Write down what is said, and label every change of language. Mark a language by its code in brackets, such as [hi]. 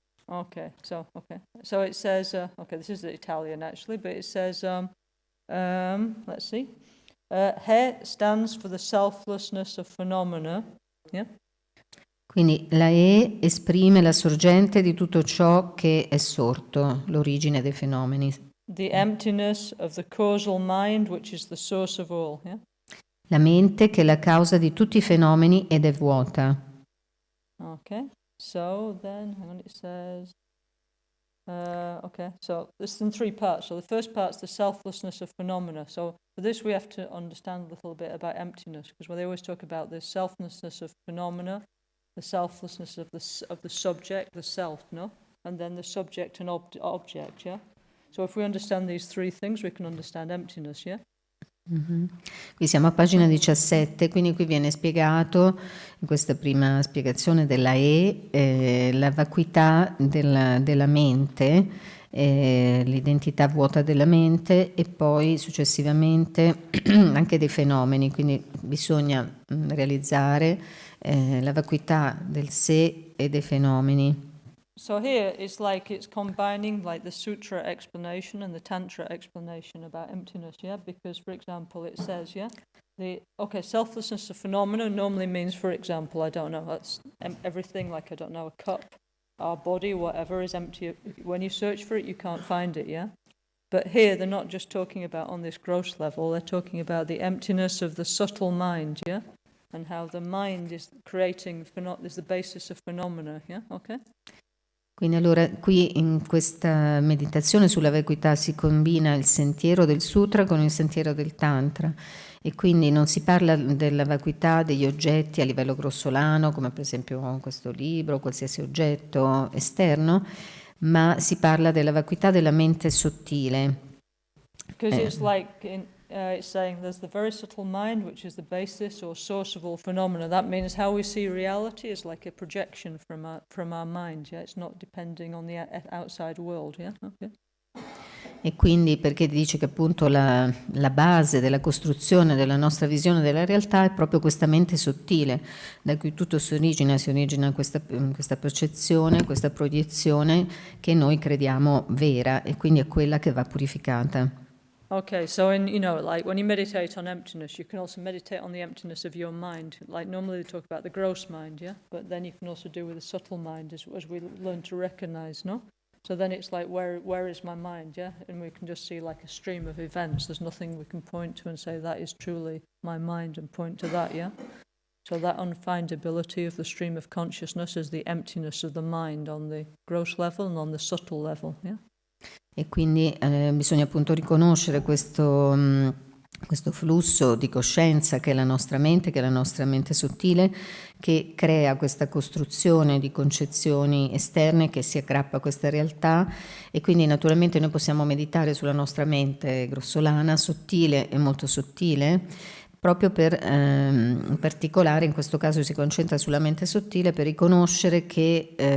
[en] Okay, so it says, this is the Italian actually, but it says, let's see, he stands for the selflessness of phenomena, yeah? [it] Quindi la E esprime la sorgente di tutto ciò che è sorto, l'origine dei fenomeni. [en] The emptiness of the causal mind, which is the source of all, yeah? [it] La mente che è la causa di tutti i fenomeni ed è vuota. [en] Okay, so then, hang on, it says, so this is in three parts. So the first part is the selflessness of phenomena. So for this we have to understand a little bit about emptiness, because when they always talk about the selflessness of phenomena, the selflessness of the subject, the self, no? And then the subject and object, yeah? So if we understand these three things, we can understand emptiness, yeah? Mm-hmm. [it] Qui siamo a pagina 17, quindi qui viene spiegato, in questa prima spiegazione della la vacuità della mente, l'identità vuota della mente e poi successivamente anche dei fenomeni, quindi bisogna realizzare la vacuità del sé e dei fenomeni. [en] So here it's like it's combining like the sutra explanation and the tantra explanation about emptiness, yeah? Because for example it says, yeah, selflessness of phenomena normally means, for example, I don't know, that's everything, like I don't know, a cup, our body, whatever is empty. When you search for it you can't find it, yeah? But here they're not just talking about on this gross level, they're talking about the emptiness of the subtle mind, yeah? And how the mind is creating, is the basis of phenomena, yeah? Okay? [it] Quindi allora qui in questa meditazione sulla vacuità si combina il sentiero del sutra con il sentiero del tantra e quindi non si parla della vacuità degli oggetti a livello grossolano, come per esempio questo libro, qualsiasi oggetto esterno, ma si parla della vacuità della mente sottile. [en] Because it's like it's saying there's the very subtle mind, which is the basis or source of all phenomena. That means how we see reality is like a projection from our mind. Yeah, it's not depending on the outside world. Yeah, okay. [it] E quindi perché dice che appunto la base della costruzione della nostra visione della realtà è proprio questa mente sottile, da cui tutto si origina questa percezione, questa proiezione che noi crediamo vera e quindi è quella che va purificata. [en] Okay, so like when you meditate on emptiness, you can also meditate on the emptiness of your mind. Like normally they talk about the gross mind, yeah? But then you can also do with the subtle mind as we learn to recognize, no? So then it's like, where is my mind, yeah? And we can just see like a stream of events. There's nothing we can point to and say that is truly my mind and point to that, yeah? So that unfindability of the stream of consciousness is the emptiness of the mind on the gross level and on the subtle level, yeah? [it] E quindi bisogna appunto riconoscere questo flusso di coscienza che è la nostra mente sottile, che crea questa costruzione di concezioni esterne che si aggrappa a questa realtà e quindi naturalmente noi possiamo meditare sulla nostra mente grossolana, sottile e molto sottile, proprio per, in particolare in questo caso si concentra sulla mente sottile per riconoscere che